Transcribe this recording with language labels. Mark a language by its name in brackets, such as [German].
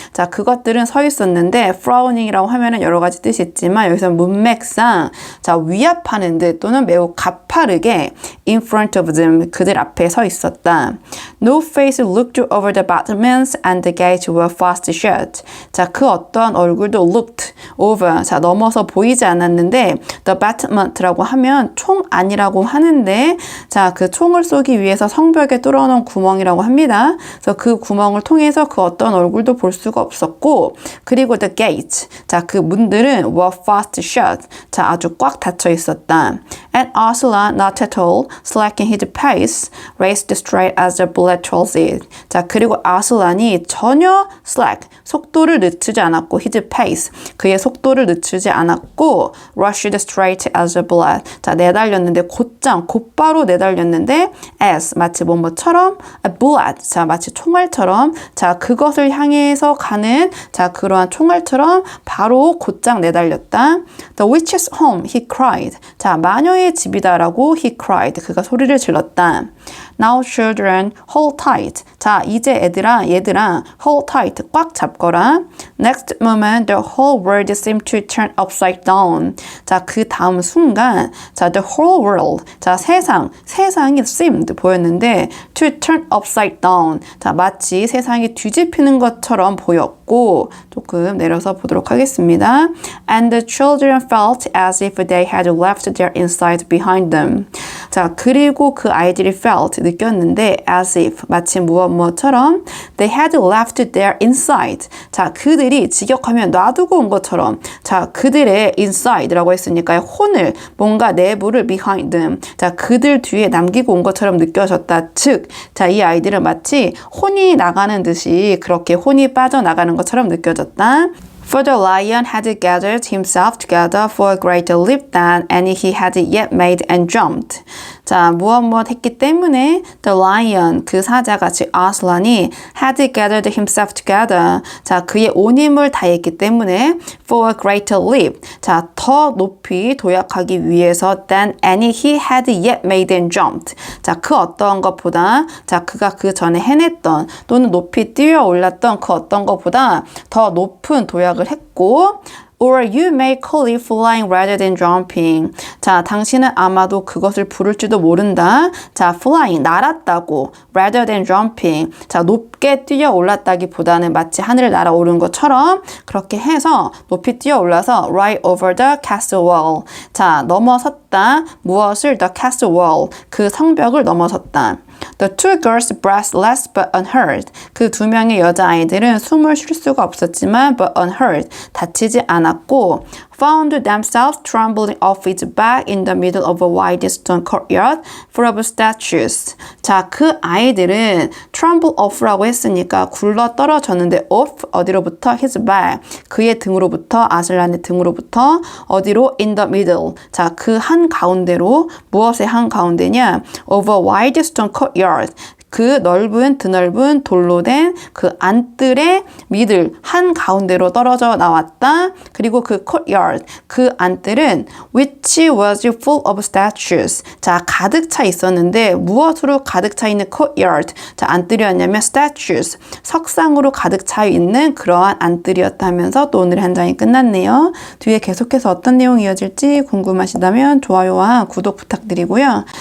[Korean] 자, 그것들은 서 있었는데 frowning이라고 하면은 여러 가지 뜻이 있지만 여기서 문맥상 자, 위압하는 듯 또는 매우 가파르게 [English] in front of them [Korean] 그들 앞에 서 있었다. [English] No face looked over the battlements and the gates were fast shut. [Korean] 자, 그 어떠한 얼굴도 looked over 자, 넘어서 보이지 않았는데 the battlement라고 하면 총 안이라고 하는데 자, 그 총을 쏘기 위해서 성벽에 뚫어놓은 구멍이라고 합니다. 그래서 그 구멍을 통해서 그 어떤 얼굴도 볼 수가 없었고 그리고 the gates 자, 그 문들은 were fast shut 자, 아주 꽉 닫혀 있었다. [English] And Aslan not at all slacking his pace raced straight as the bullet told it. [Korean] 자, 그리고 아슬란이 전혀 slack 속도를 늦추지 않았고 his pace 그의 속도를 늦추지 않았고 [English] rushed straight as a bullet [Korean] 자, 내달렸는데 곧바로 내달렸는데 as 마치 뭐뭐처럼 a bullet 자, 마치 총알처럼 자, 그것을 향해서 가는 자, 그러한 총알처럼 바로 곧장 내달렸다. [English] The witch's home he cried 자, [Korean] 마녀의 집이다라고 [English] he cried [Korean] 그가 소리를 질렀다. [English] Now children, hold tight. [Korean] 자, 이제 얘들아, [English] hold tight. [Korean] 꽉 잡거라. [English] Next moment, the whole world seemed to turn upside down. [Korean] 자, 그 다음 순간, 자, [English] the whole world. [Korean] 자, 세상이 seemed 보였는데, [English] to turn upside down. [Korean] 자, 마치 세상이 뒤집히는 것처럼 보였고, 조금 내려서 보도록 하겠습니다. [English] And the children felt as if they had left their inside behind them. [Korean] 자, 그리고 그 아이들이 felt, 느꼈는데 as if, 마치 무엇처럼 [English] they had left their inside. [Korean] 자, 그들이 직역하면 놔두고 온 것처럼 자, 그들의 inside라고 했으니까 혼을, 뭔가 내부를 behind them. 자, 그들 뒤에 남기고 온 것처럼 느껴졌다. 즉, 자, 이 아이들은 마치 혼이 나가는 듯이 그렇게 혼이 빠져나가는 것처럼 느껴졌다. [English] For the lion had gathered himself together for a greater leap than any he had yet made and jumped. [Korean] 자, 무엇 했기 때문에 the lion, 그 사자가 즉 아슬란이 [English] had gathered himself together. [Korean] 자, 그의 온 힘을 다했기 때문에 [English] for a greater leap. [Korean] 자, 더 높이 도약하기 위해서 [English] than any he had yet made and jumped. [Korean] 자, 그 어떤 것보다 자, 그가 그 전에 해냈던 또는 높이 뛰어 올랐던 그 어떤 것보다 더 높은 도약을 했고 [English] Or you may call it flying rather than jumping. [Korean] 자, 당신은 아마도 그것을 부를지도 모른다. 자, flying, 날았다고. [English] rather than jumping. [Korean] 자, 높게 뛰어 올랐다기보다는 마치 하늘을 날아오른 것처럼 그렇게 해서 높이 뛰어 올라서 [English] right over the castle wall. [Korean] 자, 넘어섰다. 무엇을? [English] the castle wall. [Korean] 그 성벽을 넘어섰다. [English] The two girls breathless but unhurt. [Korean] 그 두 명의 여자아이들은 숨을 쉴 수가 없었지만 [English] but unhurt. [Korean] 다치지 않았고 [English] found themselves trembling off its back in the middle of a wide stone courtyard full of statues. [Korean] 자, 그 아이들은 tremble off라고 했으니까 굴러 떨어졌는데 off 어디로부터? [English] his back. [Korean] 그의 등으로부터 아슬란의 등으로부터 어디로? [English] in the middle. [Korean] 자, 그 한 가운데로 무엇의 한 가운데냐? [English] of a wide stone courtyard. [Korean] 그 넓은 드넓은 돌로 된 그 안뜰의 미들 한 가운데로 떨어져 나왔다. 그리고 그 courtyard 그 안뜰은 [English] which was full of statues. [Korean] 자, 가득 차 있었는데 무엇으로 가득 차 있는 courtyard? 자, 안뜰이었냐면 statues 석상으로 가득 차 있는 그러한 안뜰이었다면서 또 오늘 한 장이 끝났네요. 뒤에 계속해서 어떤 내용이 이어질지 궁금하시다면 좋아요와 구독 부탁드리고요.